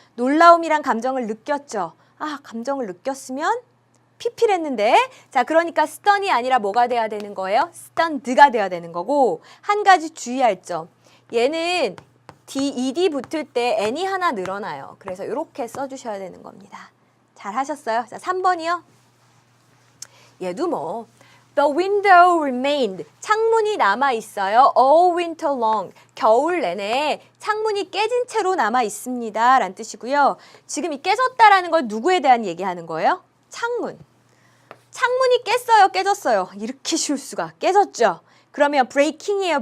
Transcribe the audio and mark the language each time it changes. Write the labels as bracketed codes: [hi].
[ko] 놀라움이란 감정을 느꼈죠. 아, 감정을 느꼈으면 PP를 했는데 자, 그러니까 stun이 아니라 뭐가 돼야 되는 거예요? stunned가 돼야 되는 거고 한 가지 주의할 점. 얘는 ed 붙을 때 n이 하나 늘어나요. 그래서 이렇게 써주셔야 되는 겁니다. 잘 하셨어요? 자, 3번이요. 얘도 뭐 [en] The window remained. [ko] 창문이 남아 있어요. [en] All winter long. [ko] 겨울 내내 창문이 깨진 채로 남아 있습니다. 라는 뜻이고요. 지금 이 깨졌다라는 건 누구에 대한 얘기하는 거예요? 창문. 창문이 깼어요? 깨졌어요? 이렇게 쉬울 수가. 깨졌죠? 그러면 breaking이에요?